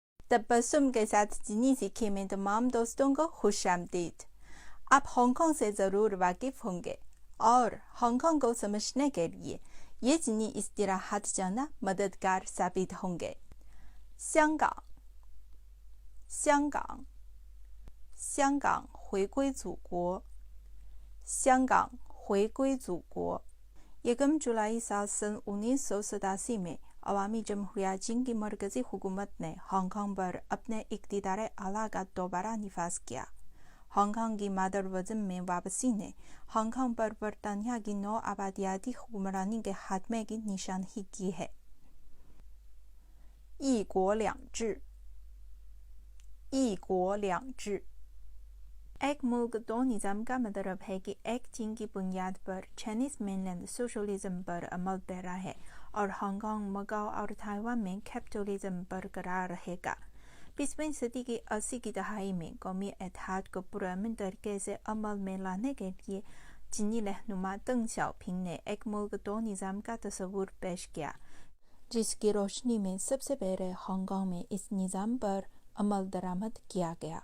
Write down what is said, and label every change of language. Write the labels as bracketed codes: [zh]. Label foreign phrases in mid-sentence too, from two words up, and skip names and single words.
[ur] تبسم کے ساتھ چینی سیکھیں میں تمام دوستوں کو خوش آمدید. آپ ہانگ کانگ سے ضرور واقف ہوں گے اور ہانگ کانگ کو سمجھنے کے لیے یہ چینی اصطلاحات جاننا مددگار ثابت ہوں گے. [zh] 香港，香港，香港回归祖国，香港回归祖国。 [ur] یکم جولائی سال سن 1987 میں عوامی جمہوریہ چین کی مرکزی حکومت نے ہانگ کانگ پر اپنے اقتدار اعلیٰ کا دوبارہ نفاذ کیا. ہانگ کانگ کی مادر وطن میں واپسی نے ہانگ کانگ پر برطانیہ کی نوآبادیاتی حکمرانی کے خاتمے کی نشاندہی کی ہے. [zh] 一国两制，一国两制 [ur] ایک ملک دو نظام کا مطلب ہے کہ ایک چین کی بنیاد پر [en] Chinese mainland [ur] سوشلزم پر عمل پیرا ہے اور ہانگ کانگ، مکاؤ اور تائیوان میں کیپٹلزم برقرار رہے گا. 20ویں صدی کی 80 کی دہائی میں قومی اتحاد کو پرامن طریقے سے عمل میں لانے کے لیے چینی رہنما دنگ شیاؤپنگ نے ایک ملک دو نظام کا تصور پیش کیا، جس کی روشنی میں سب سے پہلے ہانگ کانگ میں اس نظام پر عمل درآمد کیا گیا.